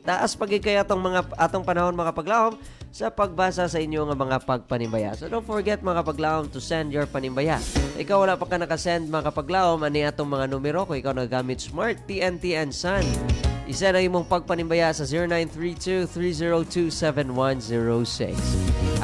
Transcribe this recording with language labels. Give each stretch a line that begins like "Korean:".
Cebuano: Taas pagikay atong panahon, mga kapaglaom, sa pagbasa sa inyo nga mga pagpanimbaya.
English: So don't forget,
Cebuano: mga kapaglaom,
English: to send your panimbaya.
Cebuano: Ikaw wala pa ka nakasend, mga kapaglaom, ani atong mga numero kung ikaw nagamit Smart, TNT, and Sun. Isend ang imong pagpanimbaya sa 0932-302-7106.